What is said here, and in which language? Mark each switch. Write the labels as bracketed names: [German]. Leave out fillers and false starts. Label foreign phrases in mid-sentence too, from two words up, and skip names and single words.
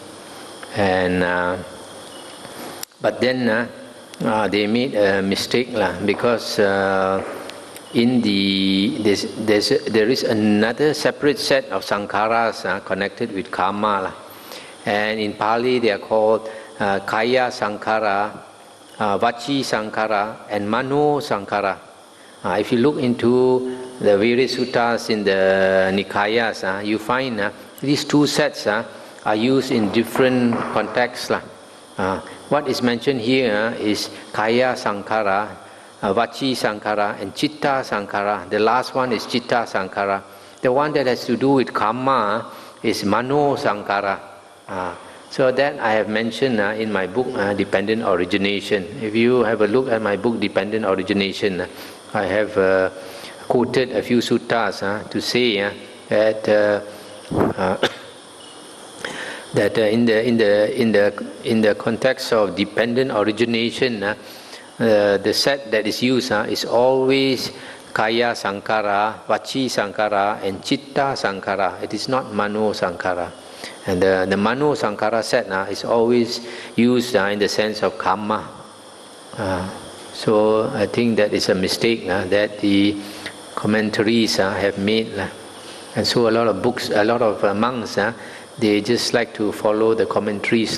[English] but then they made a mistake because there is another separate set of sankharas connected with karma, and in Pali they are called [Pali] kaya sankhara, vachi sankhara, [English] and [Pali] mano sankhara. [English] If you look into the various suttas in the Nikayas, you find these two sets are used in different contexts. What is mentioned here is [Pali] kaya sankhara, vachi sankhara, [English] and [Pali] chitta sankhara. [English] The last one is [Pali] chitta sankhara. [English] The one that has to do with karma is [Pali] mano sankhara. [English] So that I have mentioned in my book, Dependent Origination. If you have a look at my book, Dependent Origination, I have quoted a few suttas to say that that in the context of dependent origination, the set that is used is always [Pali] kaya sankhara, vachi sankhara, [English] and [Pali] chitta sankhara. [English] It is not [Pali] mano sankhara. [English] And the [Pali] mano sankhara [English] set is always used in the sense of karma. So I think that is a mistake that the commentaries have made. And so a lot of books, a lot of monks, they just like to follow the commentaries.